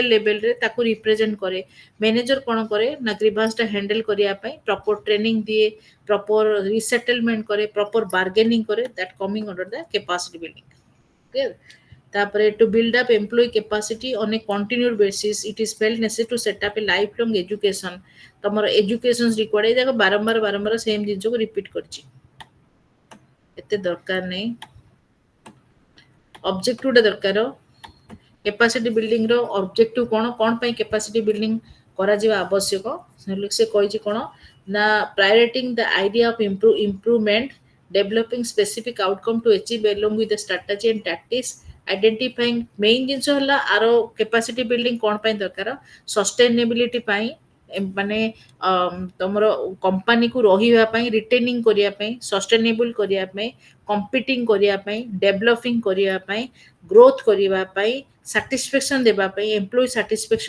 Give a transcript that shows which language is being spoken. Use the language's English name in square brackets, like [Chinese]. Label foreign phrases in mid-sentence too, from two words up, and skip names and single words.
[Odia] ଲେଭେଲରେ ତାକୁ ରିପ୍ରେଜେଣ୍ଟ କରେ ମ୍ୟାନେଜର କ'ଣ କରେ ନା ଗ୍ରିଭାନ୍ସଟା ହ୍ୟାଣ୍ଡେଲ କରିବା ପାଇଁ [English] proper training [Odia] ଦିଏ [English] proper resettlement [Odia] କରେ [English] proper bargaining [Odia] କରେ [English] that coming under the capacity building clear [Odia] ତାପରେ [English] to build up employee capacity on a continued basis it is felt necessary to set up a life long education [Odia] ତମର [English] education required [Odia] ଏଇ ଯାକ ବାରମ୍ବାର ସେମ୍ ଜିନିଷକୁ ରିପିଟ୍ କରିଛି ଏତେ ଦରକାର ନାହିଁ ଅବଜେକ୍ଟିଭଟା ଦରକାର [English] capacity building [Odia] ର objective କ'ଣ ପାଇଁ [English] capacity building [Odia] କରାଯିବା ଆବଶ୍ୟକ ସେ କହିଛି କ'ଣ ନା [English] prioritizing the idea of improvement developing specific outcome to achieve along with the strategy and tactics identifying main [Odia] ଜିନିଷ ହେଲା ଆର capacity building କ'ଣ ପାଇଁ ଦରକାର sustainability ପାଇଁ ମାନେ ତମର କମ୍ପାନୀକୁ ରହିବା ପାଇଁ ରିଟେନିଂ କରିବା ପାଇଁ ସଷ୍ଟେନେବଲ କରିବା ପାଇଁ କମ୍ପିଟିଂ କରିବା ପାଇଁ ଡେଭଲପିଂ କରିବା ପାଇଁ ଗ୍ରୋଥ କରିବା ପାଇଁ ସାଟିସ୍ଫ୍ୟାକ୍ସନ ଦେବା ପାଇଁ [English] employee satisfaction